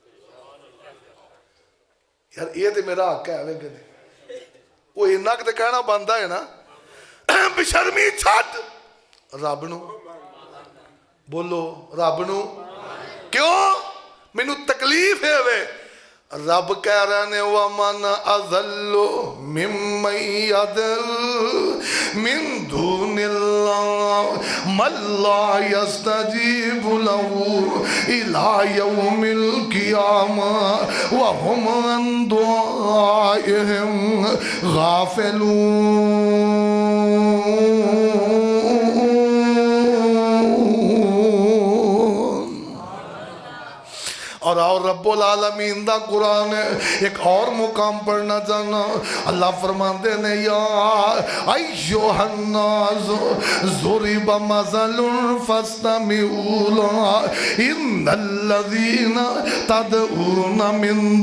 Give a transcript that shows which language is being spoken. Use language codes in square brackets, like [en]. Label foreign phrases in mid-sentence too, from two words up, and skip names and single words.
[pa] ਯਾਰ ਇਹ ਤਾਂ ਮੇਰਾ ਹੱਕ ਹੈ ਵੇ ਕਿ ਉਹ ਇੰਨਾ ਕਿ ਕਹਿਣਾ ਬਣਦਾ ਹੈ ਨਾ, ਬੇਸ਼ਰਮੀ ਛੱਡ ਰੱਬ ਨੂੰ। ਬੋਲੋ ਰੱਬ ਨੂੰ। ਕਿਉਂ ਮੈਨੂੰ ਤਕਲੀਫ਼ ਹੈ ਵੇ? ਰੱਬ ਕਹਿ ਰਹੇ ਨੇ [ar] ومن أضل ممن يدعو من دون الله من لا يستجيب له إلى يوم القيامة وهم عن دعائهم غافلون. [pa] ਔਰ ਆਓ [ar] رب العالمين [pa] ਦਾ ਕੁਰਾਨ ਇੱਕ ਔਰ ਮੁਕਾਮ ਪੜ੍ਹਨਾ ਚਾਹਣਾ। ਅੱਲਾਹ ਫ਼ਰਮਾਤੇ ਨੇ [ar] يا أيها الناس ضرب مثل فاستمعوا له إن الذين تدعون من